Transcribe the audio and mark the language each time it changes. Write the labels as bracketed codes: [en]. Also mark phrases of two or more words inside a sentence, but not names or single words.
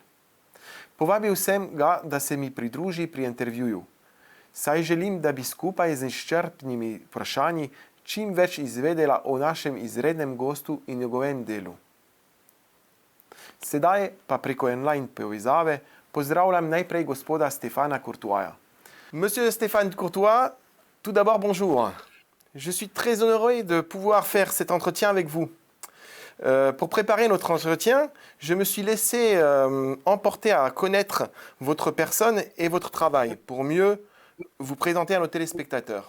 [sl] Povabil sem ga, da se mi pridruži pri intervjuju. Saj želim, da bi skupaj z izčrpnimi vprašanji čim več izvedela o našem izrednem gostu in njegovem delu. Sedaj pa preko online povezave pozdravljam najprej gospoda Stéphana Courtoisa. [fr] Monsieur Stéphane Courtois, tout d'abord bonjour. Je suis très honoré de pouvoir faire cet entretien avec vous. Pour préparer notre entretien, je me suis laissé emporter à connaître votre personne et votre travail pour mieux vous présenter à nos téléspectateurs.